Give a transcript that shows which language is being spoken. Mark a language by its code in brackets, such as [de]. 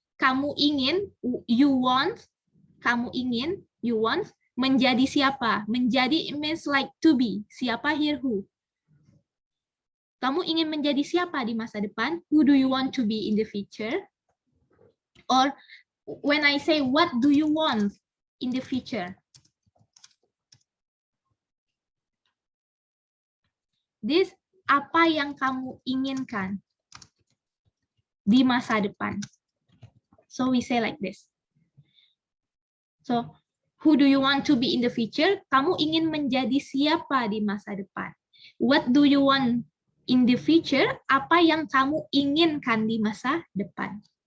[id] Kamu ingin, [en] you want, [id] kamu ingin, you want, menjadi siapa? [en] Menjadi means like to be. Siapa here who? [id] Kamu ingin menjadi siapa di masa depan? [en] Who do you want to be in the future? Or when I say what do you want in the future? This [id] apa yang kamu inginkan di masa depan. [en] So we say like this. So who do you want to be in the future? [id] Kamu ingin menjadi siapa di masa depan? [en] What do you want in the future? [id] Apa yang kamu inginkan di masa depan?